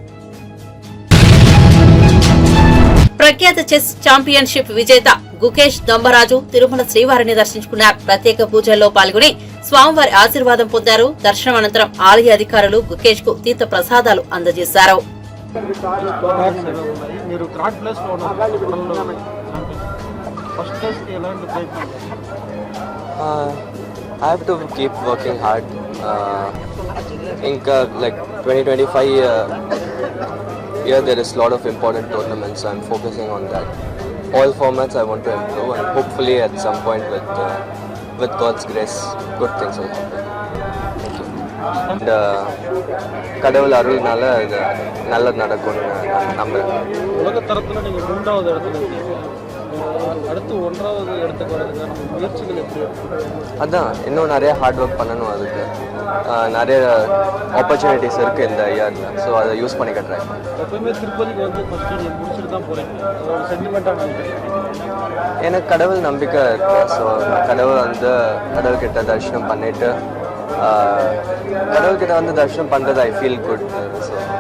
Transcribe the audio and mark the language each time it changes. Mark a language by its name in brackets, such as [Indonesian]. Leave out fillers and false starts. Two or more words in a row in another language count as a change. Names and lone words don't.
[Telugu] ప్రఖ్యాత చెస్ ఛాంపియన్షిప్ విజేత గుకేష్ దొంబరాజు తిరుమల శ్రీవారిని దర్శించుకున్నారు. ప్రత్యేక పూజల్లో పాల్గొని స్వామివారి ఆశీర్వాదం పొందారు. దర్శనం అనంతరం ఆలయ అధికారులు గుకేష్ కు తీర్థ ప్రసాదాలు అందజేశారు. [English] I have to keep working hard. Inka like 2025 year there is a lot of important tournaments, so I'm focusing on that. All formats I want to improve, and hopefully at some point with God's grace, good things will happen. Thank you. And [Tamil] கடவுள் அருள்னால நல்லது நடக்கும்னு நான் நம்புறேன். உலக தரத்துல நீங்க 3வது இடத்துல இருக்கீங்க. அடுத்து 1வது இடத்துக்கு வரதுக்கான முயற்சிகள் எப்படி? அதான் இன்னும் நிறைய [English] hard work [Tamil] பண்ணணும். அதுக்கு நிறைய ஆப்பர்ச்சுனிட்டிஸ் இருக்கு இந்த இயர்ல, ஸோ அதை யூஸ் பண்ணிக்க ட்ரை பண்ணுறேன். எப்பவுமே திருப்பதிக்கு வந்து ஃபர்ஸ்ட் நீங்க முடிச்சுட்டு தான் போறீங்க, அதோட சென்டிமெண்ட்டாக எனக்கு கடவுள் நம்பிக்கை இருக்கு. ஸோ கடவுள்கிட்ட தரிசனம் பண்ணிட்டு கடவுள்கிட்ட வந்து தரிசனம் பண்ணுறது [English] I feel good. [Tamil] ஸோ